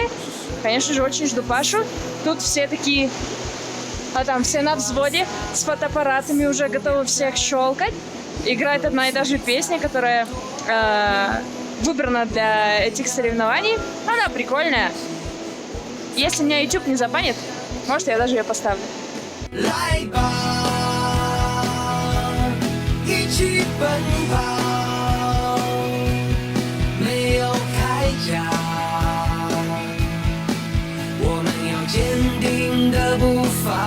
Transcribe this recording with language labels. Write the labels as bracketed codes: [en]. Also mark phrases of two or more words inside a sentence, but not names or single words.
[ru] Конечно же, очень жду Пашу. Тут все такие, там все на взводе, с фотоаппаратами уже готовы всех щелкать. Играет одна и та же песня, которая выбрана для этих соревнований. Она прикольная. Если меня YouTube не забанит, может, я даже ее поставлю. [zh] 来吧，一起奔跑，没有铠甲，我们有坚定的步伐。